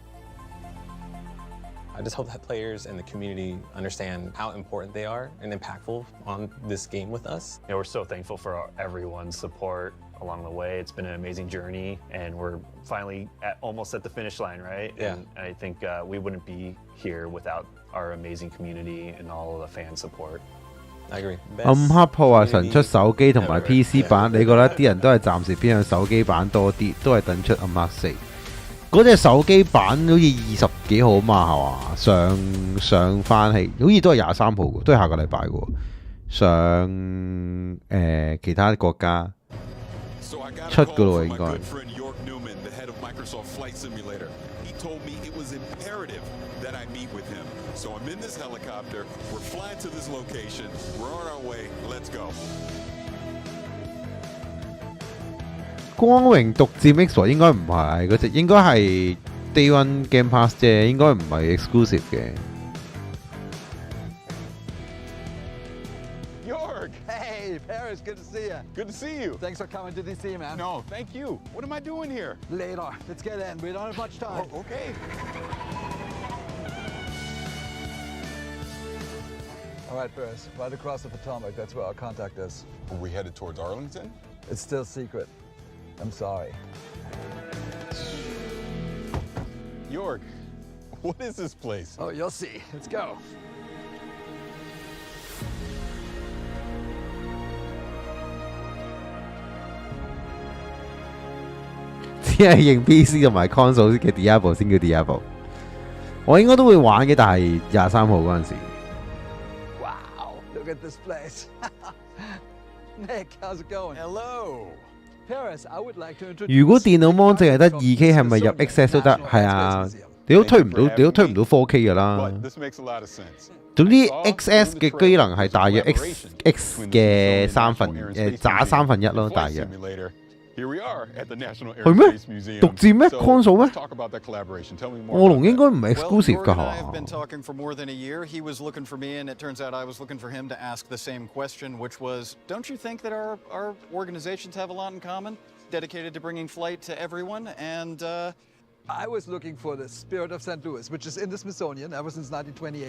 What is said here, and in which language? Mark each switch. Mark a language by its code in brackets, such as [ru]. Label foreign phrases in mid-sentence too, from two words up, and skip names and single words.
[en] I just hope that players and the community understand how important they are and impactful on this game with us. You know, we're so thankful for everyone's support along the way. It's been an amazing journey, and we're finally almost at the finish line, right? Yeah. And I think we wouldn't be here without our amazing community and all of the fan support. I agree. [yue] 暗黑破壞神出手機同埋 PC 版，你覺得啲人都係暫時偏向手機版多啲，都係等出暗黑4。嗰隻手機版好似20幾號嘛係嘛？上翻係好似都係23號嘅，都係下個禮拜嘅。上其他國家出嘅咯喎應該。 [en] So I'm in this helicopter, we're flying to this location, we're on our way, let's go. [yue] 光榮獨佔 Xbox 應該唔係嗰隻，應該係 Day One Game Pass 啫，應該唔係 exclusive 嘅。 [en] York! Hey, Paris, good to see you. Good to see you. Thanks for coming to DC, man. No, thank you. What am I doing here? Later. Let's get in. We don't have much time. Oh, okay. All right, Paris, right across the Potomac, that's where our contact is. Are we headed towards Arlington? It's still secret. I'm sorry. York, what is this place? Oh, you'll see. Let's go. [yue] 只係認 PC 同埋 console 嘅 Diablo 先叫 Diablo。我應該都會玩嘅，但係23號嗰陣時。 [en] Look at this place. Nick, how's it going? Hello. Paris, I would like to introduce. [yue] 如果電腦 mon 淨係得 2K 係咪入 XS 都得？係啊，你都推唔到 4K 㗎啦。總之 XS 嘅機能係大約 X 嘅渣1/3咯，大約。 [en] Here we are at the National [yue] 係咩？ [en] Aerospace Museum. [yue] 獨佔咩 console 咩？ [en] Talk about that collaboration. Tell me more. [yue] 卧龍應該唔係 exclusive 㗎係 [en] I've 嘛 been talking for more than a year. He was looking for me, and it turns out I was looking for him to ask the same question, which was, don't you think that our organizations have a lot in common, dedicated to bringing flight to everyone? And I was looking for the Spirit of St. Louis, which is in the Smithsonian ever since 1928.